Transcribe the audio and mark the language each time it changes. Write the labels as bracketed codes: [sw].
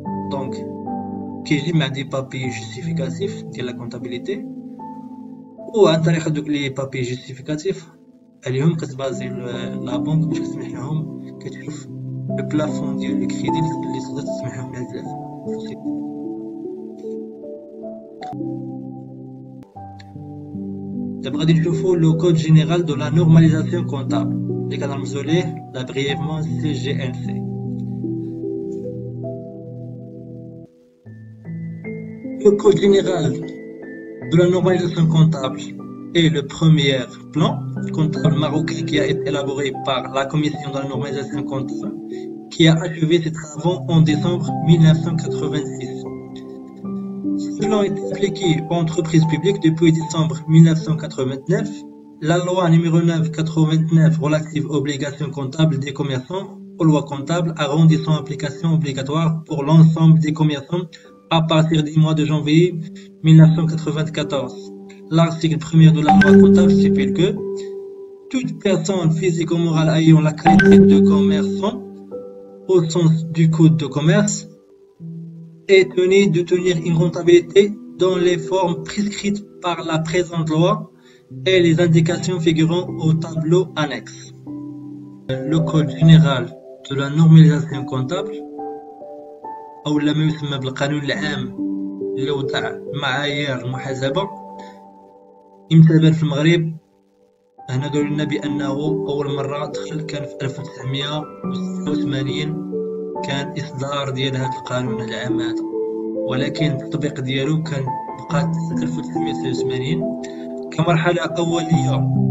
[ar] دونك كيجي مع دي بابي جوستيفيكاتيف ديال لا كونطابيليتي، وعن طريق هذوك لي بابي جوستيفيكاتيف عليهم كتبازي لا بنك باش تسمح لهم كتشوف لو بلافون ديال لي كريدي اللي تقدر تسمح لهم لهاد السوسيتي. دابا غادي نشوفو لو كود جينيرال دو لا نورماليزاسيون كونطابل اللي كنرمزو ليه لا بريفمون CGNC. [fr] Le code général de la normalisation comptable est le premier plan comptable marocain qui a été élaboré par la Commission de la normalisation comptable qui a achevé ses travaux en décembre 1986. Ce plan est appliqué aux entreprises publiques depuis décembre 1989. La loi numéro 9/89 relative aux obligations comptables des commerçants aux lois comptables a rendu son application obligatoire pour l'ensemble des commerçants à partir du mois de janvier 1994. L'article 1er de la loi comptable stipule que toute personne physique ou morale ayant la qualité de commerçant au sens du code de commerce est tenue de tenir une comptabilité dans les formes prescrites par la présente loi et les indications figurant au tableau annexe. Le code général de la normalisation comptable [ar] أو ما يسمى بالقانون العام لوضع معايير المحاسبة امتدى في المغرب. هنا قالوا لنا بأنه أول مرة دخل كان في 1986 كان إصدار ديال هذا القانون العام هذا، ولكن التطبيق ديالو كان بقى 1989 كمرحلة أولية.